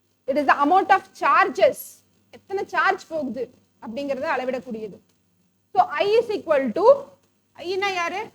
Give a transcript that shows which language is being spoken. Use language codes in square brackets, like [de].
[en] It is the amount of charges. [ta] எத்தனை charge போகுது அப்படிங்கறத அளவிடக்கூடியது. [en] So I is equal to, I [ta] னா யாரு?